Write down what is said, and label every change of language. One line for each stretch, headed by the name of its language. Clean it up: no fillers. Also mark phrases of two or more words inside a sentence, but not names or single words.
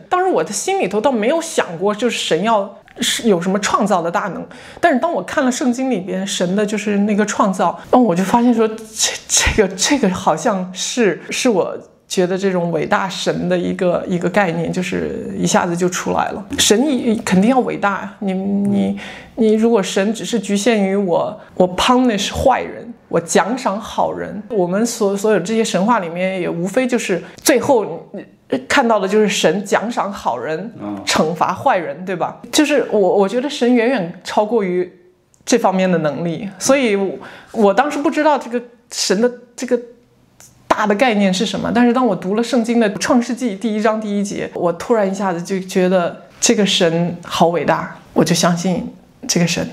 Chinese: 當時我的心裡頭倒沒有想過就是神要有什麼創造的大能，但是當我看了聖經裡邊神的就是那個創造，我就發現說這个好像是我覺得這種偉大神的一個概念，就是一下子就出來了。神肯定要偉大呀！你如果神只是局限於我 punish 壞人，我獎賞好人，我們所有這些神話裡面也無非就是最後看到的就是神獎賞好人，懲罰壞人，對吧？就是我覺得神遠遠超過於這方面的能力，所以我當時不知道這個神的這個大的概念是什麼，但是當我讀了聖經的創世紀第1章第1節，我突然一下子就覺得這個神好偉大，我就相信這個神。